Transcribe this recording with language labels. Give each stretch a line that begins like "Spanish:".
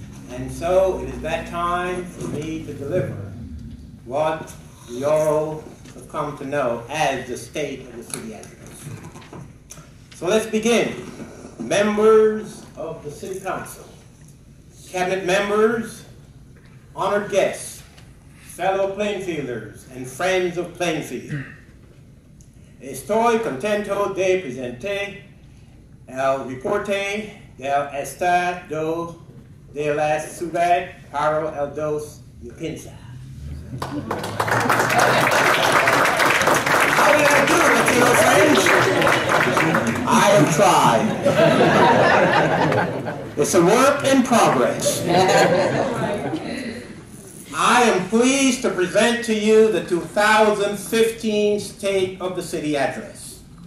English: And so it is that time for me to deliver what we all have come to know as the State of the City address. So let's begin. Members of the City Council, cabinet members, honored guests, fellow Plainfielders, and friends of Plainfield.
Spanish: Estoy contento de presentar el reporte del estado de la ciudad para el 2015.
English: How did I do, Latino friends? I have tried. It's a work in progress. I am pleased to present to you the 2015 State of the City address.